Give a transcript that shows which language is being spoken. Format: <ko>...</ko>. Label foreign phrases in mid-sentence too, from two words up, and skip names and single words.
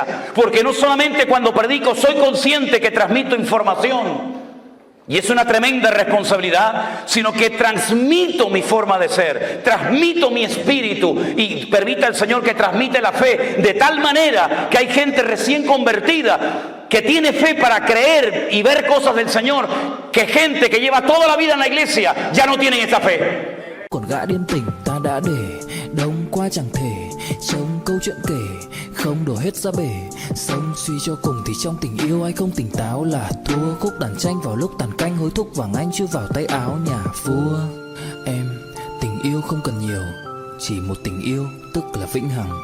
<es>Porque no solamente cuando predico soy consciente que transmito información, y es una tremenda responsabilidad, sino que transmito mi forma de ser, transmito mi espíritu y permita el Señor que transmite la fe de tal manera que hay gente recién convertida que tiene fe para creer y ver cosas del Señor, que gente que lleva toda la vida en la iglesia ya no tienen esa fe.</es> <vi>Còn gã điên tình ta đã để đông qua chẳng thể trong câu chuyện kể không đổ hết ra bể xong suy cho cùng thì trong tình yêu ai không tỉnh táo là thua khúc đàn tranh vào lúc tàn canh hối thúc vàng anh chưa vào tay áo nhà vua. Em tình yêu không cần nhiều, chỉ một tình yêu tức là vĩnh hằng.</vi>